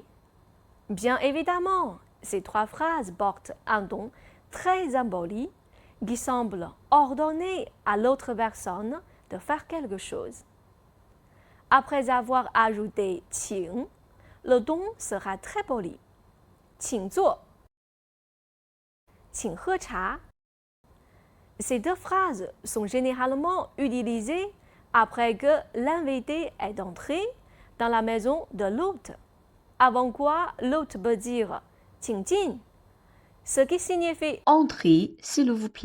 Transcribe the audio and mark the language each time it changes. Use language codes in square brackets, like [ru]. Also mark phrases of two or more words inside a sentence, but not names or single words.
[fr] Bien évidemment, ces 3 phrases portent un ton très impoli qui semble ordonner à l'autre personne de faire quelque chose. Après avoir ajouté 请, le ton sera très poli. [zh] 请坐 请喝茶 [fr] Ces 2 phrases sont généralement utilisées après que l'invité est entré dans la maison de l'hôte, avant quoi l'hôte peut dire [zh] 请进, [fr] ce qui signifie Entrez, s'il vous plaît.